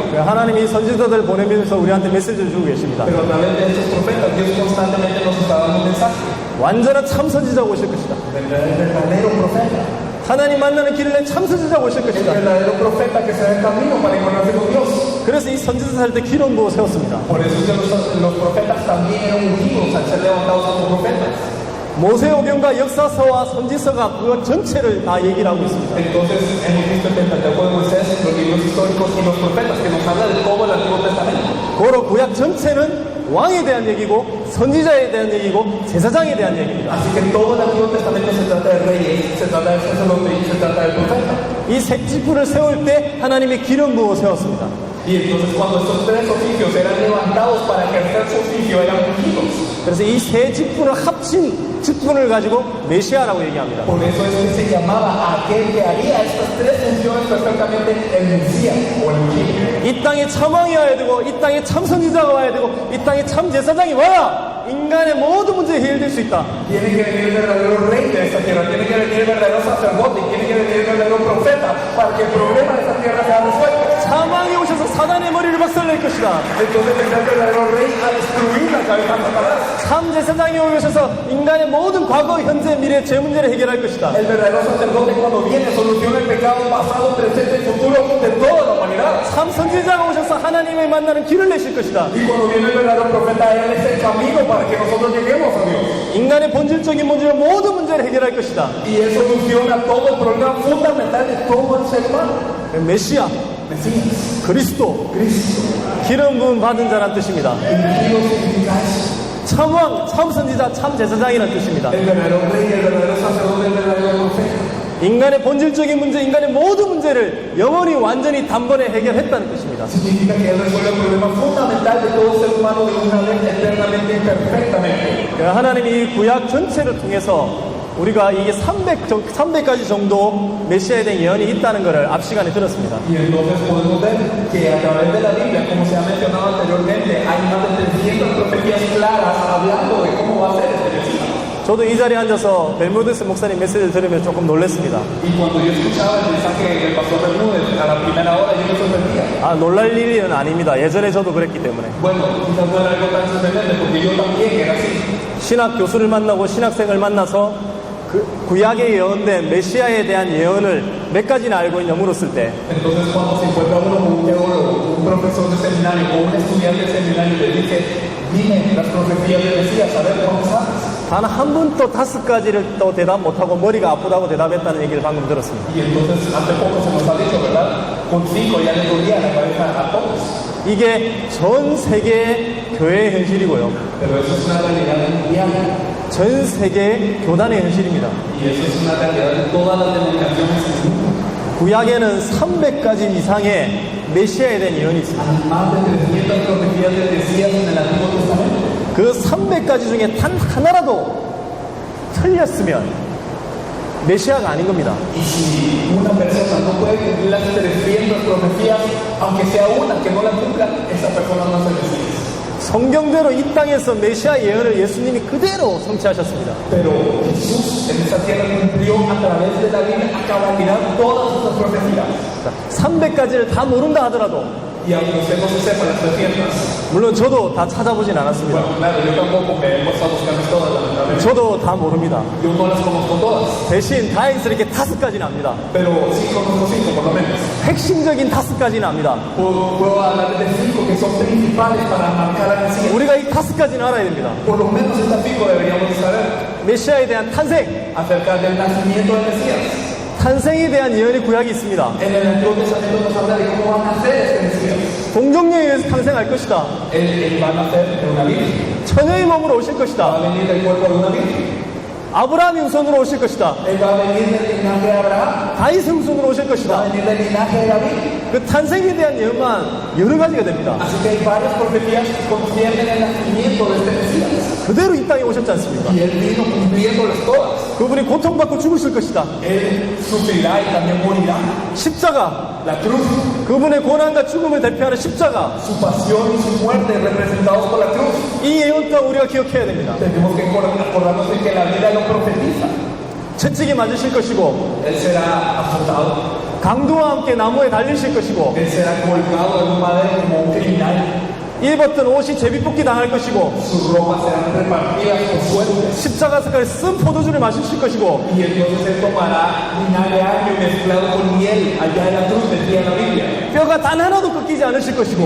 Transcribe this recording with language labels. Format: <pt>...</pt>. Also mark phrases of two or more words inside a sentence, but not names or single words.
<ko>하나님이 선지자들을 보내면서 우리한테 메시지를 주고 계십니다.</ko> <es>Pero a través de estos profetas, Dios constantemente nos está dando un mensaje.</es> <ko>완전한 참 선지자가 오실 것이다.</ko> <es>El verdadero profeta.</es> <ko>하나님 만나는 길을 낸 참 선지자가 오실</ko> <es>El</es> <ko>것이다.</ko> <es>verdadero profeta que se da el camino para encontrarse con Dios.</es> <ko>그래서 이 선지자 살 때 기름 부어 세웠습니다.</ko> <es>Por eso los profetas también eran ungidos al ser levantados como profetas.</es> <ko>모세오경과 역사서와 선지서가 그 전체를 다 얘기를 하고 있습니다.</ko> <es>Entonces hemos visto el Pentateuco de Moisés, los libros históricos y los profetas que nos habla de todo el Antiguo Testamento.</es> <ko>고로 구약 전체는 왕에 대한 얘기고 선지자에 대한 얘기고 제사장에 대한 얘기입니다.</ko> <es>Así que todo el Antiguo Testamento se trata de reyes, se trata de sacerdotes y se trata de profetas.</es> <ko>이 세 지푸를 세울 때 하나님이 기름 부어 세웠습니다.</ko> <es>Y entonces cuando estos tres oficios eran levantados para ejercer su oficio, eran ungidos.</es> <ko>그래서 이 세 지푸를 합친 직분을 가지고 메시아라고 얘기합니다.</ko> <es>Por eso es que se llamaba a aquel que haría estas tres funciones perfectamente el Mesías o el ungido.</es> <ko>이 땅에 참 왕이 와야 되고 이 땅에 참 선지자가 와야 되고 이 땅에 참 제사장이 와야 인간의 모든 문제가 해결될 수 있다.</ko> <es>Tiene que venir el verdadero rey de esta tierra, tiene que venir el verdadero sacerdote, tiene que venir el verdadero profeta para que el problema de esta tierra sea resuelto.</es> <ko>참 왕이 오셔서 사단의 머리를 박살낼 것이다.</ko> <es>Entonces vendrá el verdadero rey a destruir la cabeza de Satanás.</es> <ko>참 제사장이 오셔서 인간의 모든 과거, 현재, 미래, 죄 문제를 해결할 것이다.</ko> <es>El verdadero sacerdote cuando viene soluciona el pecado pasado, presente y futuro de toda la humanidad.</es> <ko>참 선지자가 오셔서 하나님을 만나는 길을 내실 것이다.</ko> <es>Y cuando viene el verdadero profeta, él es el camino para que nosotros lleguemos a Dios.</es> <ko>인간의 본질적인 문제로 모든 문제를 해결할 것이다.</ko> <es>Y él soluciona todo el problema fundamental de todo el ser humano.</es> <ko>메시아,</ko> <es>Mesías,</es> <ko>그리스도,</ko> <es>Cristo,</es> <ko>기름 부음 받은 자란 뜻입니다.</ko> <es>ungido significa eso.</es> <ko>참 왕, 참 선지자, 참 제사장이란 뜻입니다.</ko> <es>El verdadero rey, el verdadero sacerdote, el verdadero profeta.</es> <ko>인간의 본질적인 문제, 인간의 모든 문제를 영원히 완전히 단번에 해결했다는 뜻입니다.</ko> <es>Significa que él resuelve el problema fundamental de todo ser humano de una vez eternamente y perfectamente.</es> <ko>하나님이 이 구약 전체를 통해서 우리가 이게 300가지 정도 메시아에 대한 예언이 있다는 것을 앞 시간에 들었습니다.</ko> <es>Y entonces podemos ver que a través de la Biblia, como se ha mencionado anteriormente, hay más de 300 profecías claras hablando de cómo va a ser este Mesías.</es> <ko>저도 이 자리에 앉아서 벨무데스 목사님 메시지를 들으면 조금 놀랐습니다.</ko> <es>Y cuando yo escuchaba el mensaje del pastor Bermúdez a la primera hora, yo me sorprendía.</es> <ko>놀랄 일은 아닙니다. 예전에 저도 그랬기 때문에.</ko> <es>Bueno, quizás no era algo tan sorprendente porque yo también era así.</es> <ko>신학 교수를 만나고 신학생을 만나서 그 구약에 예언된 메시아에 대한 예언을 몇 가지나 알고 있냐 물었을 때</ko> <es>Entonces cuando se encuentra uno con un teólogo, un profesor de seminario o un estudiante de seminario y le dice, dime las profecías del Mesías, a ver cómo sabes.</es> <ko>단 한 번도 5가지를 또 대답 못하고 머리가 아프다고 대답했다는 얘기를 방금 들었습니다.</ko> <es>Y entonces hace poco se nos ha dicho, ¿verdad? Con 5 ya le dolía la cabeza a todos.</es> <ko>이게 전 세계 교회의 현실이고요.</ko> <es>Pero eso es una realidad mundial.</es> <ko>전 세계 교단의 현실입니다.</ko> <es>Y eso es una realidad de todas las denominaciones del mundo.</es> <ko>구약에는 300가지 이상의 메시아에 대한 예언이 있습니다.</ko> <es>Hay más de 300 profecías del Mesías en el Antiguo Testamento.</es> <ko>그 300가지 중에 단 하나라도 틀렸으면 메시아가 아닌 겁니다.</ko> <es>Y si una persona no puede cumplir las 300 profecías, aunque sea una que no la cumpla, esa persona no es el Mesías.</es> <ko>성경대로 이 땅에서 메시아 예언을 예수님이 그대로 성취하셨습니다.</ko> <es>Pero Jesús en esta tierra cumplió a través de la Biblia a cabalidad todas esas profecías.</es> <ko>300가지를 다 모른다 하더라도</ko> <es>Y Y aunque usted no se sepa las 300,</es> <ko>물론 저도 다 찾아보진 않았습니다.</ko> <es>bueno, claro, yo tampoco me he puesto a buscarlas todas, lamentablemente.</es> <ko>저도 다 모릅니다.</ko> <es>Yo no las conozco todas,</es> <ko>대신 다행스럽게 5가지는 압니다.</ko> <es>pero sí conozco 5 por lo menos.</es> <ko>핵심적인 5가지는 압니다.</ko> <es>Puedo hablar de 5 que son principales para marcar al Mesías.</es> <ko>우리가 이 5가지는 알아야 됩니다.</ko> <es>Por lo menos estas 5 deberíamos saber</es> <ko>메시아에 대한 탄생,</ko> <es>acerca del nacimiento del Mesías.</es> <ko>탄생에 대한 예언의 구약이 있습니다.</ko> <es>En el Antiguo Testamento nos habla de cómo va a nacer este Mesías.</es> <ko>동정녀에 의해서 탄생할 것이다.</ko> <es>Él va a nacer de una virgen,</es> <ko>처녀의 몸으로 오실</ko> <es>va a</es> <ko>것이다.</ko> <es>venir del cuerpo de una virgen.</es> <ko>아브라함의 후손으로 오실 것이다.</ko> <es>Él va a venir del linaje de Abraham,</es> <ko>다윗의 후손으로 오실</ko> <es>va a</es> <ko>것이다.</ko> <es>venir del linaje de David.</es> <ko>그 탄생에 대한 예언만 여러 가지가 됩니다.</ko> <es>Así que hay varias profecías que conciernen el nacimiento de este Mesías.</es> <ko>그대로 이 땅에 오셨지 않습니까?</ko> <es>Y él vino cumpliéndolas todas.</es> <ko>그분이 고통받고 죽으실 것이다.</ko> <es>Él sufrirá y también morirá.</es> <ko>십자가,</ko> <es>La cruz,</es> <ko>그분의 고난과 죽음을 대표하는 십자가,</ko> <es>su pasión y su muerte representados por la cruz.</es> <ko>이 예언 또한 우리가 기억해야 됩니다.</ko> <es>Tenemos que acordarnos de que la Biblia lo profetiza.</es> <ko>채찍에 맞으실 것이고,</ko> <es>Él será azotado,</es> <ko>강도와 함께 나무에 달리실 것이고,</ko> <es>él será colgado en un madero como un criminal.</es> <ko>입었던 옷이 제비뽑기 당할 것이고,</ko> <es>Sus ropas serán repartidas por suertes.</es> <ko>십자가 색깔 쓴 포도주를 마실 것이고,</ko> <es>Y entonces él tomará vinagre agrio mezclado con miel allá en la cruz, decía la Biblia.</es> <ko>뼈가 단 하나도 꺾이지 않으실 것이고,</ko>